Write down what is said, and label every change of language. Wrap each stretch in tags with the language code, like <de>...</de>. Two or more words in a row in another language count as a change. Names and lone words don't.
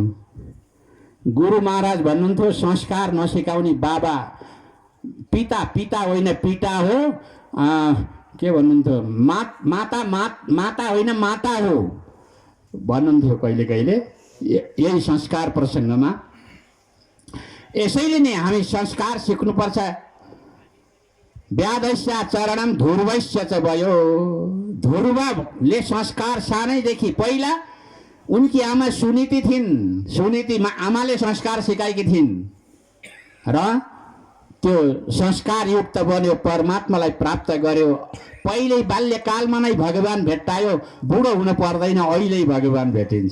<ne>गुरु महाराज भन्नुहुन्थ्यो, संस्कार नसिकाउने बाबा पिता होइन पिता हो, के भन्नुहुन्थ्यो, माता होइन माता हो भन्नुहुन्थ्यो कहिले कहिले यही संस्कार प्रसङ्गमा। यसैले नै हामी संस्कार सिक्नुपर्छ।</ne> <sa>व्याधस्य चरणम ध्रुवस्य च भयो।</sa> <ne>ध्रुवले संस्कार सानैदेखि, पहिला उनकी आमा सुनीति थिइन्, सुनीति आमाले संस्कार सिकाएकी थिइन् र त्यो संस्कारयुक्त बन्यो, परमात्मालाई प्राप्त गर्यो। पहिल्यै बाल्यकालमा नै भगवान भेट्टायो, बुढो हुनु पर्दैन, अहिले भगवान भेटिन्छ।</ne>